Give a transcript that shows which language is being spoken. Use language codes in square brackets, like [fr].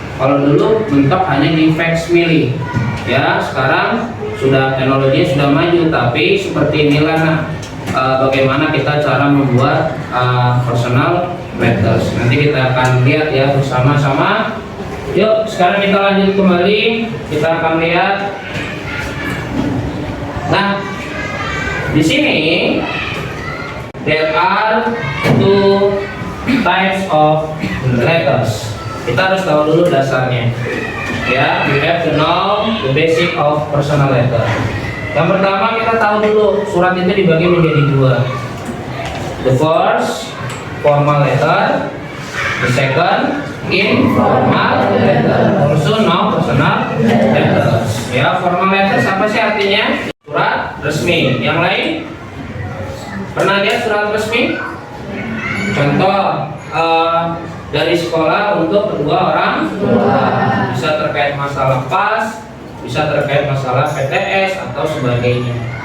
[id] Kalau dulu mentok hanya di faxmili ya, sekarang sudah teknologinya sudah maju. Tapi seperti inilah bagaimana kita cara membuat personal letters. Nanti kita akan lihat ya bersama-sama. Yuk, sekarang kita lanjut kembali. Kita akan lihat. Nah, di sini [en] there are two types of letters. [id] Kita harus tahu dulu dasarnya. [en] Ya, we have to know the basic of personal letter. [id] Yang pertama kita tahu dulu surat itu dibagi menjadi dua. [en] The first formal letter, the second informal letter. Also now personal letters. [id] Ya, formal letters apa sih artinya? Surat resmi. Yang lain pernah lihat surat resmi? Contoh dari sekolah untuk kedua orang tua. Bisa terkait masalah PAS, bisa terkait masalah PTS atau sebagainya.